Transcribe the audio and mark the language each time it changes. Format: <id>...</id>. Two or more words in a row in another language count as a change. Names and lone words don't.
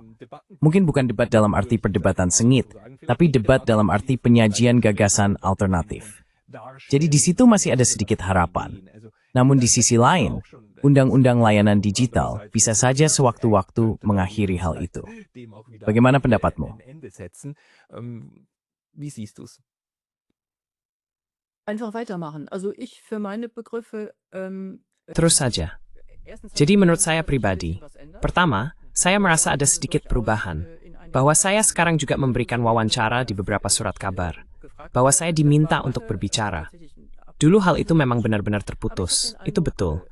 <id>Mungkin bukan debat dalam arti perdebatan sengit, tapi debat dalam arti penyajian gagasan alternatif. Jadi di situ masih ada sedikit harapan. Namun di sisi lain, Undang-Undang Layanan Digital bisa saja sewaktu-waktu mengakhiri hal itu. Bagaimana pendapatmu?</id> <de>Wie siehst du's? Einfach weitermachen. Also ich für meine Begriffe</de> <id>Terus saja. Jadi menurut saya pribadi, pertama, saya merasa ada sedikit perubahan, bahwa saya sekarang juga memberikan wawancara di beberapa surat kabar, bahwa saya diminta untuk berbicara. Dulu hal itu memang benar-benar terputus, itu betul.</id>